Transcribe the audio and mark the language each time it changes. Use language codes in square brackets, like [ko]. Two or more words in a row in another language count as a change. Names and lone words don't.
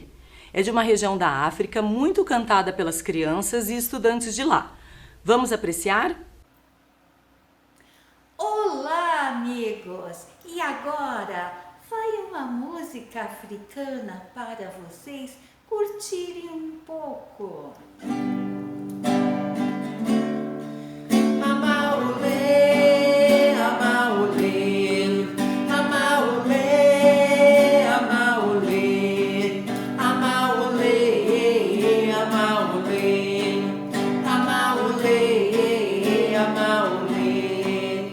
[pt] É de uma região da África muito cantada pelas crianças e estudantes de lá. Vamos apreciar? Olá, amigos! E agora vai uma música africana para vocês curtirem um pouco. Amaolê, amaolê, amaolê, amaolê, amaolê, amaolê, amaolê, amaolê.